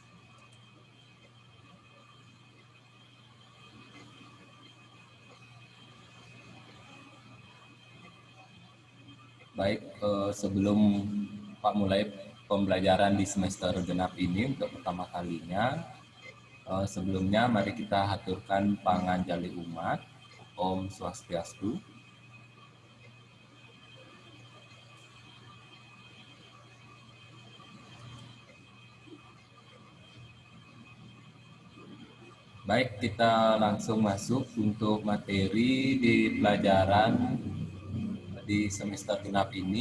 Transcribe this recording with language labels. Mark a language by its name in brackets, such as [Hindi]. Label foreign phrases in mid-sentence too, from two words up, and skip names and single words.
[Indonesian] Baik, sebelum Pak mulai pembelajaran di semester genap ini untuk pertama kalinya, sebelumnya mari kita haturkan [Balinese] panganjali umat. Om Swastiastu. [Indonesian] Baik, kita langsung masuk untuk materi di pelajaran di semester genap ini.